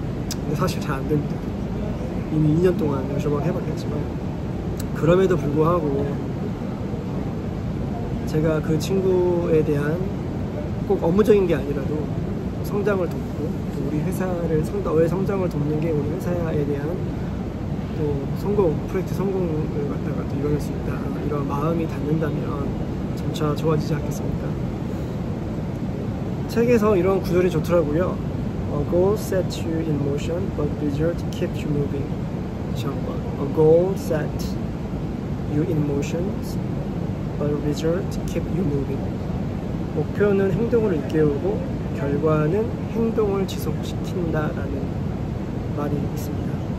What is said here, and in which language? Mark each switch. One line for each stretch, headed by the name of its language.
Korean: 근데 사실 잘 안 됩니다. 이미 2년 동안 여러 번 해봤겠지만 그럼에도 불구하고 제가 그 친구에 대한 꼭 업무적인 게 아니라도 성장을 돕고 또 우리 회사의 성장을 돕는 게 우리 회사에 대한 또 프로젝트 성공을 갖다가 또 이뤄낼 수 있다, 이런 마음이 닿는다면 점차 좋아지지 않겠습니까? 책에서 이런 구절이 좋더라고요.
English: A goal sets you in motion, but result keeps you moving.
Korean: 다시 한번.
English: A goal sets you in motion, but result keeps you moving.
Korean: 목표는 행동을 일깨우고 결과는 행동을 지속시킨다라는 말이 있습니다.